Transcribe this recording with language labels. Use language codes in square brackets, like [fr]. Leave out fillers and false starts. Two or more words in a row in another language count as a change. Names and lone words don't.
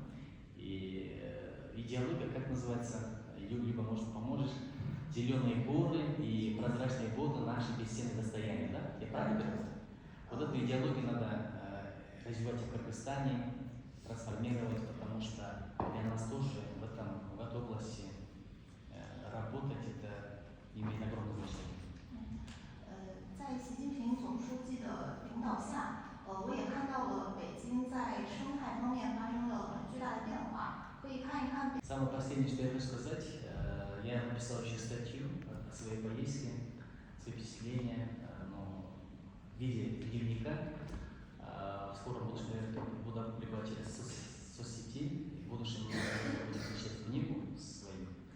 [ru] И идеология, как называется, либо, может, поможешь, зеленые горы и прозрачные воды наши бесценные достояния, да? Я правильно говорю? Вот эту идеологию надо развивать в Кыргызстане, трансформировать, потому что для нас тоже в этой области работать это имеет огромное значение. [zh] 在习近平总书记的领导下，我也看到了北京在生态方面发生了很巨大的变化。可以看一看。 [ru] Самое последнее, что я хочу сказать, я написал еще статью о своей поездке, свои впечатления, в виде дневника. В скором будущем, наверное, буду опубликовать через соцсети, в будущем буду включать книгу свою.